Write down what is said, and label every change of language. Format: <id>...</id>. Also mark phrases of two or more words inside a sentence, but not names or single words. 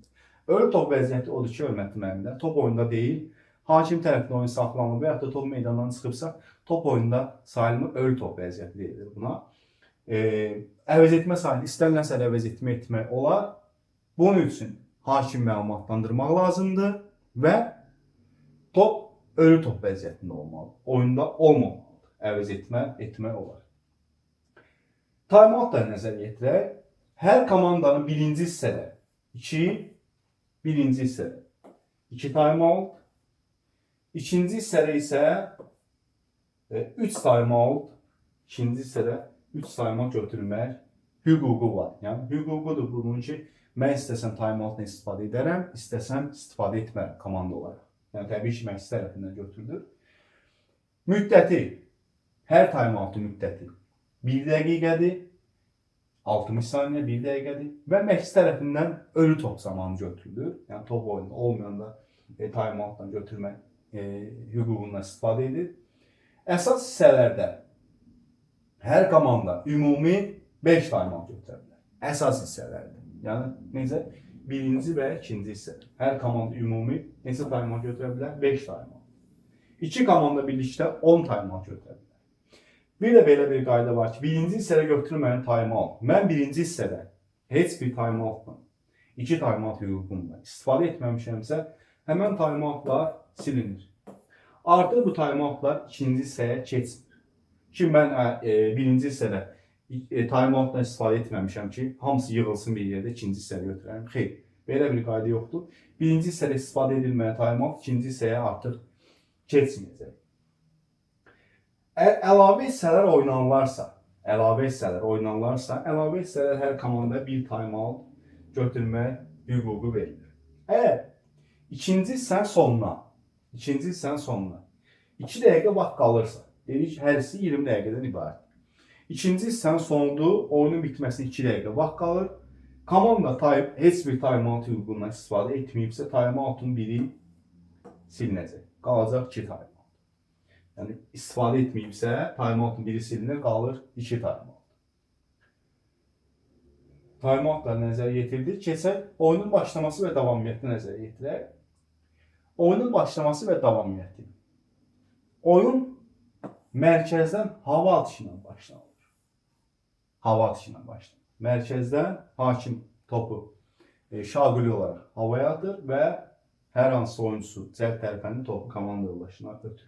<az>Ölü top vəziyyəti odur ki, hörmətli müəllimlər, top oyunda deyil, hakim tərəfindən oyun saxlanılır və yaxud da top meydandan çıxıbsa, top oyunda sayılmır, ölü top vəziyyəti deyilir buna. Əvəz etmə sayını istənilən sayda əvəz etmək olar. Bunun üçün hakim məlumatlandırmaq lazımdır və top ölü top vəziyyətində olmalı. Oyunda olmamalıdır. Əvəz etmə olar. Time-out da nəzərə yetirək. Hər komandanın birinci hissədə 2 time-out, ikinci hissədə isə 3 time-out, ikinci hissədə 3 time-out götürmək hüququ var. Yəni, hüququdur bunun ki, mən istəsəm time-outla istifadə edərəm, istəsəm istifadə etmərəm komanda olaraq. Yəni, təbii ki, məşqçi tərəfindən götürülür. Müddəti, hər time-outun müddəti 1 dəqiqədir, 60 saniyə 1 dəqiqədir və məşqçi tərəfindən ölü top zamanı götürülür. Yəni, top oyunda olmayanda time-outla götürmək hüququndan istifadə edir. Əsas hissələrdə hər komanda ümumi 5 time-out götürə bilər. Əsas hissələrdə. Yəni, necə? Birinci və ikinci hissədə. Hər komanda ümumi neçə time-out götürə bilər? 5 time-out. 2 komanda birlikdə 10 time-out götürə bilər. Bir də belə bir qayda var ki, birinci hissədə götürülməyən time-out. Mən birinci hissədə heç bir time-outla, 2 time-out hüququmla istifadə etməmişəmsə, həmən time-outlar silinir. Artıq bu time-outlar ikinci hissəyə keçmir. Ki, mən birinci hissədə time-outla istifadə etməmişəm ki, hamısı yığılsın bir yerdə ikinci hissədə götürərəm. Xeyr, belə bir qayda yoxdur. Birinci hissədə istifadə edilməyən time-out ikinci hissəyə artıq keçməyəcək. Əlavə hissələr oynanılarsa, əlavə hissələr hər komanda bir time-out götürmək hüququ verilir. Əgər ikinci hissənin sonuna 2 dəqiqə vaxt qalırsa, dedik ki, hər hissi 20 dəqiqədən ibarət. İkinci hissənin sonunda oyunun bitməsinə 2 dəqiqə vaxt qalır. Komanda heç bir time-out hüququndan istifadə etməyibsə, time-outun biri silinəcək. Qalacaq 2 time-out. Yəni, istifadə etməyibsə, time-outun biri silinir, qalır 2 time-out. Time-outlar nəzərə yetirildi. Keçək oyunun başlaması və davamiyyəti nəzərə yetirək. Oyunun başlaması və davamiyyəti. Oyun mərkəzdən hava atışı ilə başlanır. hava atışına başlanır. Mərkəzdən hakim topu şaquli olaraq havaya atır və hər hansı oyuncusu cəld tərəfəndə topu komanda yoldaşına ötürür.</az>